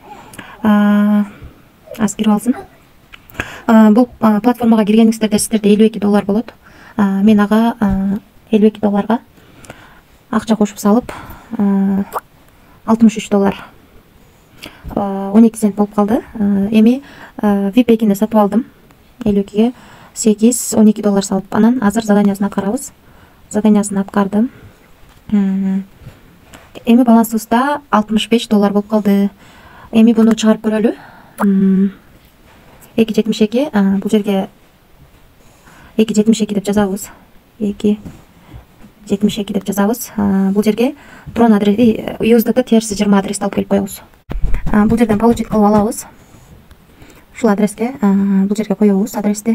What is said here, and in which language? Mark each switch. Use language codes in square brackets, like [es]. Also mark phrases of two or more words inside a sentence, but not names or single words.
[kk] Аз кіріп алсын. Бұл платформаға кіргеніңіздерде сіздерде $52 болады. Мен аға $52 ақша қосып салып, $63 12 цент болып қалды. [ky] Эми VIP екенде сатып алдым. 52-ге 8-12 салып, анан азыр заданиясын аткарабыз. Заданиясын аткардым. Эми балансыбызда $65 болып қалды. Эми буну чыгарып көрөлү. 2.72, бул жерге 2.72 деп жазабыз. 2.72 деп жазабыз. Бул жерге Tron адреси, USDT терси 20 адрести алып келип коебуз. Бул жерден получить кылып алабыз. Ушул адреске, бул жерге коебуз адрести.